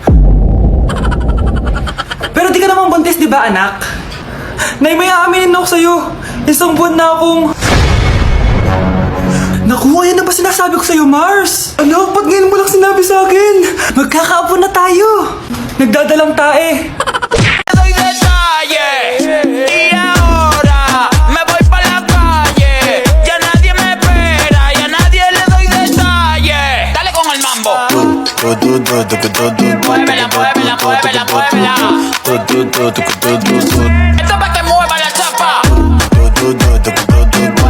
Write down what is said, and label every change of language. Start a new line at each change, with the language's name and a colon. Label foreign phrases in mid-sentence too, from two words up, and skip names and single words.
Filipino: Pero di ka naman buntis, di ba, anak? Nay, may aaminin ako sa'yo. Isang buwan na akong... Naku, ayan na ba sinasabi ko sa'yo, Mars? Anak, ba't ngayon mo lang sinabi sa akin? Magkakaapo na tayo. Nagdadalang tae.
Spanish: Doy detalles y ahora me voy pa la calle. Ya nadie me espera, ya nadie le doy detalles. Dale con el mambo. Muévela, muévela, muévela, muévela. Esto es pa' que mueva la chapa.